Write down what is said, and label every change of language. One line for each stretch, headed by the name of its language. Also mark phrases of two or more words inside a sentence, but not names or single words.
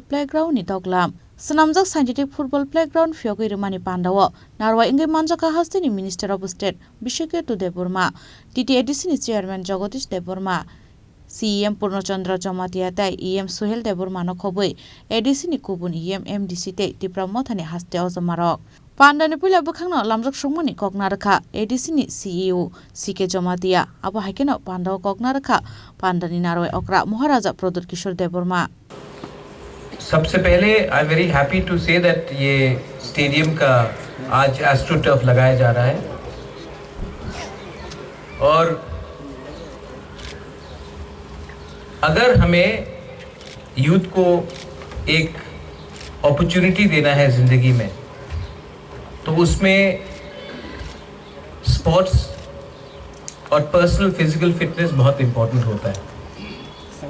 Kok Borok: Playground ni doglam Snamjak
English: Scientific Football Playground
Kok Borok: Fiogai Rimani Pandawo Narwa Inge Manjaka Hastini
English: Minister of State
Kok Borok: Bishike to Deborma TTADC ni Chairman Jagadish Deborma CEM Purnochandra Jamatiatai EM Suhel Debormano Khoboi ADC ni Kubun EM MDC te Dipramothani Haste Ozomarok Pandani pula bukhangno lamjak sungmani koknarakha ADC ni CEO CK Jamatia abo haikeno Pandaw koknarakha Pandani naroi okra Maharaja Pradot Kishore Deborma
Hindi: सबसे पहले
English: I am very happy to say that
Hindi: ये स्टेडियम का आज
English: astro turf
Hindi: लगाया जा रहा है और अगर हमें यूथ को एक अपॉर्चुनिटी देना है ज़िंदगी में तो उसमें स्पोर्ट्स और
English: personal physical fitness
Hindi: बहुत इम्पोर्टेंट होता है।